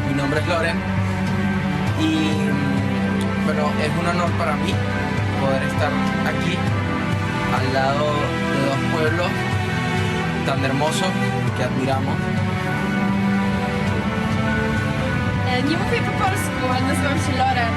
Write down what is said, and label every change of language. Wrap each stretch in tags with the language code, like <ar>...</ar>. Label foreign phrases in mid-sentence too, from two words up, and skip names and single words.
<es>nombre es Loren y bueno, es un honor para mí poder estar aquí al lado de dos pueblos tan hermosos que admiramos.</es> <pl>Nie mówię po polsku, ale nazywam się Loren.</pl>